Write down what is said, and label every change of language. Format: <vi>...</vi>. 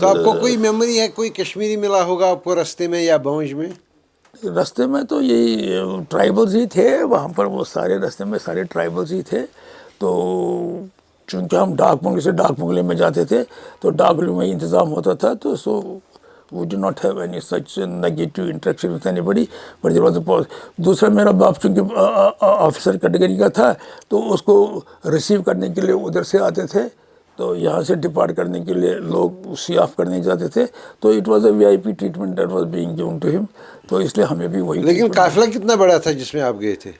<ur>تو آپ کو کوئی میموری ہے کوئی کشمیری ملا ہوگا آپ کو رستے میں یا بونج میں؟ رستے میں تو یہی ٹرائبلز ہی تھے وہاں پر. وہ سارے رستے میں سارے ٹرائبلز ہی تھے. تو چونکہ ہم ڈاک بنگلے سے ڈاک بنگلے میں جاتے تھے تو ڈاک بنگلے میں انتظام ہوتا تھا.</ur> <en>تو so we do not have any such negative interaction with anybody. But there was a pause.</en> <ur>دوسرا میرا باپ چونکہ آفیسر کیٹیگری کا تھا تو اس کو ریسیو کرنے کے لیے ادھر سے آتے تھے. تو یہاں سے ڈپارٹ کرنے کے لیے لوگ سی آف کرنے جاتے تھے.</ur> <en>تو it was a V I P treatment that was being given to ہم.</en> <ur>تو اس لیے ہمیں بھی وہی. لیکن قافلہ کتنا بڑا تھا جس میں آپ گئے تھے؟</ur>